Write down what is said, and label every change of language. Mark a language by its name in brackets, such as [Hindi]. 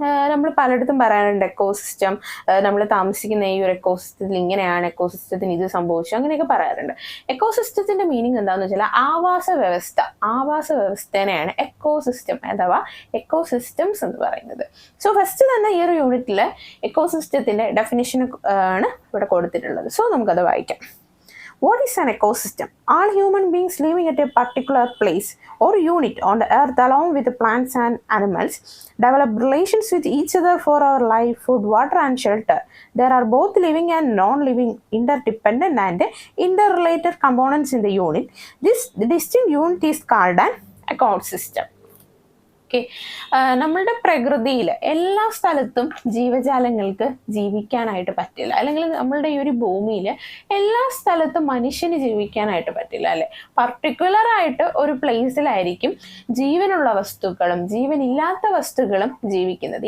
[Malayalam] നമ്മൾ പലയിടത്തും പറയാറുണ്ട് എക്കോസിസ്റ്റം, നമ്മൾ താമസിക്കുന്ന ഈ ഒരു എക്കോസിസ്റ്റത്തിൽ ഇങ്ങനെയാണ്, എക്കോസിസ്റ്റത്തിന് ഇത് സംഭവിച്ചു, അങ്ങനെയൊക്കെ പറയാറുണ്ട്. എക്കോസിസ്റ്റത്തിന്റെ മീനിങ് എന്താണെന്ന് വെച്ചാൽ ആവാസ വ്യവസ്ഥേനെയാണ് എക്കോസിസ്റ്റം അഥവാ എക്കോസിസ്റ്റംസ് എന്ന് പറയുന്നത്. സോ ഫസ്റ്റ് തന്നെ ഈ ഒരു യൂണിറ്റിൽ എക്കോസിസ്റ്റത്തിന്റെ ഡെഫിനിഷൻ ആണ് ഇവിടെ കൊടുത്തിട്ടുള്ളത്. സോ നമുക്കത് വായിക്കാം. [English] What is an ecosystem? All human beings living at a particular place or unit on the earth, along with the plants and animals, develop relations with each other for our life, food, water and shelter. There are both living and non-living, interdependent and interrelated components in the unit. This distinct unit is called an ecosystem. [Malayalam] Okay, നമ്മളുടെ പ്രകൃതിയിൽ എല്ലാ സ്ഥലത്തും ജീവജാലങ്ങൾക്ക് ജീവിക്കാനായിട്ട് പറ്റില്ല, അല്ലെങ്കിൽ നമ്മളുടെ ഈ ഒരു ഭൂമിയിൽ എല്ലാ സ്ഥലത്തും മനുഷ്യന് ജീവിക്കാനായിട്ട് പറ്റില്ല അല്ലെ. പർട്ടിക്കുലർ ആയിട്ട് ഒരു പ്ലേസിലായിരിക്കും ജീവനുള്ള വസ്തുക്കളും ജീവനില്ലാത്ത വസ്തുക്കളും ജീവിക്കുന്നത്.